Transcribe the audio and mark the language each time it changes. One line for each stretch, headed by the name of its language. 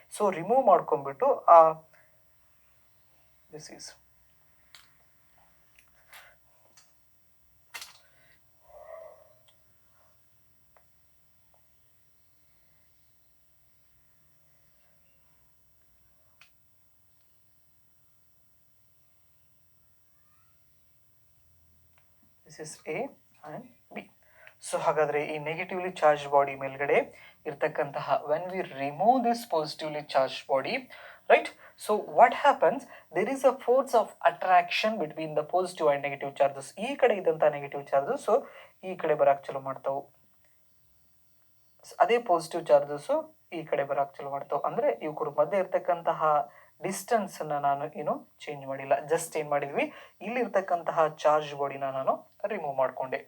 Kannada: So remove ಮಾಡ್ಕೊಂಡ್ಬಿಟ್ಟು
English: This is A and B.
Kannada: So ಹಾಗಾದ್ರೆ ಈ ನೆಗೆಟಿವ್ಲಿ ಚಾರ್ಜ್ ಬಾಡಿ ಮೇಲ್ಗಡೆ ಇರ್ತಕ್ಕಂತಹ
English: when we remove this positively charged body, right, so what happens, there is a force of attraction between the positive and negative charges.
Kannada: ಈ ಕಡೆ ಇದ್ದಂತ negative charges ಈ ಕಡೆ ಬರಕ್ ಚಲೋ ಮಾಡ್ತಾವು, ಅದೇ ಪಾಸಿಟಿವ್ ಚಾರ್ಜಸ್ ಈ ಕಡೆ ಬರಕ್ ಚಲೋ ಮಾಡ್ತಾವೆ. ಅಂದ್ರೆ ಇವ್ರ ಮಧ್ಯೆ ಇರ್ತಕ್ಕಂತಹ ಡಿಸ್ಟೆನ್ಸ್ ನಾನು ಏನು ಚೇಂಜ್ ಮಾಡಿಲ್ಲ, ಜಸ್ಟ್ ಏನ್ ಮಾಡಿದ್ವಿ, ಇಲ್ಲಿ ಇರ್ತಕ್ಕಂತಹ ಚಾರ್ಜ್ ಬಾಡಿನ ನಾನು ರಿಮೂವ್ ಮಾಡ್ಕೊಂಡೆ.